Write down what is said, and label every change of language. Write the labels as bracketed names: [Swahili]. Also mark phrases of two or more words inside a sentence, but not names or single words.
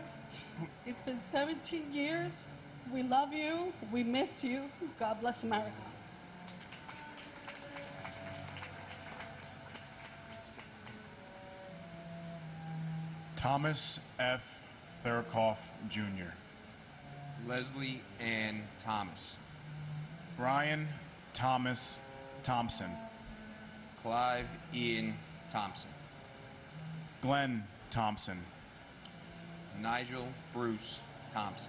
[English] It's been 17 years. We love you. We miss you. God bless America. Thomas F. Thurkoff, Jr. Leslie Ann Thomas. Brian Thomas Thompson. Clive Ian Thompson. Glenn Thompson. Nigel Bruce Thompson.